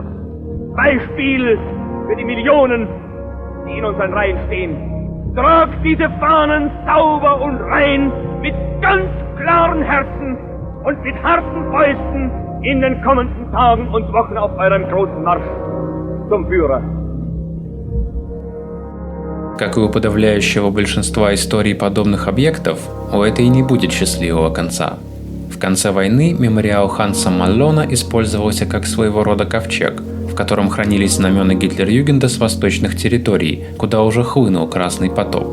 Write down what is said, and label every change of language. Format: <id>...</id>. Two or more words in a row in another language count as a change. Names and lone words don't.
<de>Beispiel für die Millionen, die in unseren Reihen stehen. Tragt diese Fahnen sauber und rein mit ganz klaren Herzen und mit harten Fäusten in den kommenden Tagen und Wochen auf eurem großen Marsch zum Führer.</de> <ru>Как и у подавляющего большинства историй подобных объектов, у этой не будет счастливого конца. В конце войны мемориал Ханса Маллона использовался как своего рода ковчег, в котором хранились знамена Гитлер-Югенда с восточных территорий, куда уже хлынул Красный потоп.</ru>